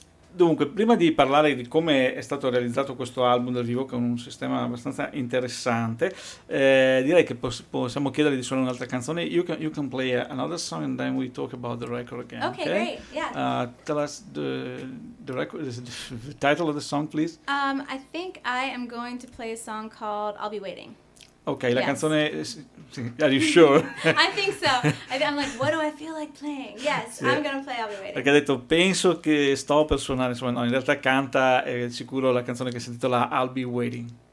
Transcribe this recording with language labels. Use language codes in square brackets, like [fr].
[it] Dunque, prima di parlare di come è stato realizzato questo album dal vivo, che è un sistema abbastanza interessante, direi che possiamo chiedere di suonare un'altra canzone. [en] You can play another song and then we talk about the record again. Okay, great, yeah. Tell us the record, the title of the song, please. I think I am going to play a song called I'll Be Waiting. Okay, [it] la canzone... [en] Are you sure? I think so. I'm like, what do I feel like playing? Yes, yeah. I'm gonna play I'll Be Waiting. [it] Perché ha detto, penso che sto per suonare. Insomma, no, in realtà canta, è sicuro, la canzone che si intitola I'll Be Waiting.